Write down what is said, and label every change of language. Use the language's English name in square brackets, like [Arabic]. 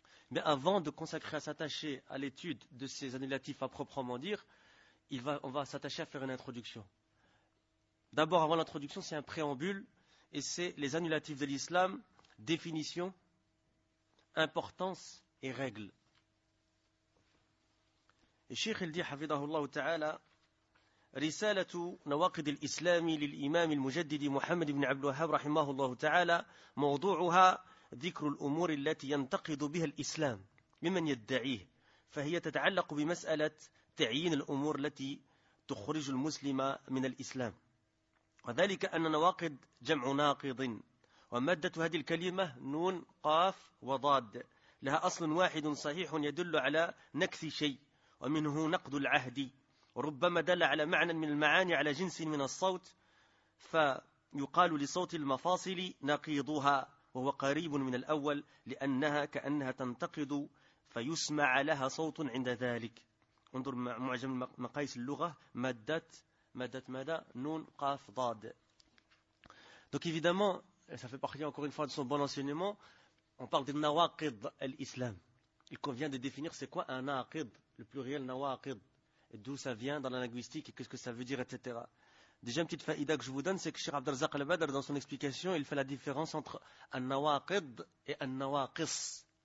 [French] Mais avant de consacrer à s'attacher à l'étude de ces annulatifs à proprement dire, on va s'attacher à faire une introduction. D'abord, avant l'introduction, c'est un préambule et c'est les annulatifs de l'islam, définition, importance et règles. Et Cheikh il dit, hafidahullah ta'ala, [Arabic] رسالة نواقض الإسلام للإمام المجدد محمد بن عبد الوهاب رحمه الله تعالى موضوعها ذكر الأمور التي ينتقض بها الإسلام ممن يدعيه، فهي تتعلق بمسألة تعيين الأمور التي تخرج المسلم من الإسلام، وذلك أن نواقض جمع ناقض، ومادة هذه الكلمة نون قاف وضاد لها أصل واحد صحيح يدل على نكث شيء ومنه نقض العهد وربما دل على معنى من المعاني على جنس من الصوت فيقال لصوت المفاصل نقيضها وهو قريب من الأول لأنها كأنها تنتقض فيسمع لها صوت عند ذلك. انظر معجم مقاييس اللغة مادة نون قاف ضاد. [French] Donc évidemment, ça fait partie encore une fois de son bon enseignement, on parle de nawaqid al-islam. Il convient de définir c'est quoi un naqid, le pluriel nawaqid, et d'où ça vient dans la linguistique et qu'est-ce que ça veut dire, etc. Déjà une petite faïda que je vous donne, c'est que Cheikh Abdelrazak al-Badr, dans son explication, il fait la différence entre un nawaqid et un nawaqis.